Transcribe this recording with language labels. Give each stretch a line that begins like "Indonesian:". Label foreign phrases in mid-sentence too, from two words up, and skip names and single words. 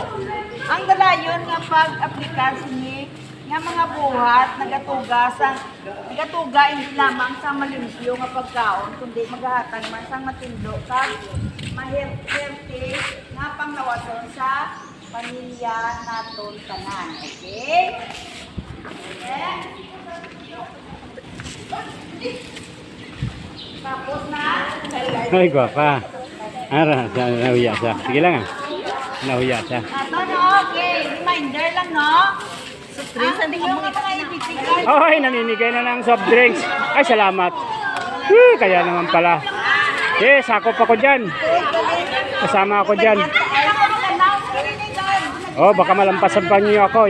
Hiligaynon: Ang dalayon nga pag-aplikar sini nga mga buhat nagatuga hindi lamang sa malimpyo nga pagkaon kundi maghahatag man sang matindog sa maherte nga panglawason sa pamilya naton tanan.
Filipino: Okay? Okay? Tapos na.
Hiligaynon: Ay, guwapa. Ara, nahuya siya. Sige lang ah. Nahuya siya. Ato no,
Filipino: okay. Reminder lang, no? Ang yung mga ibitigan. Ay, namimigay na ng
English: soft drinks.
Filipino: Ay, salamat. Kaya naman pala. Sakop ako dyan. Kasama ako dyan. Oh, baka malampasan pa niyo ako.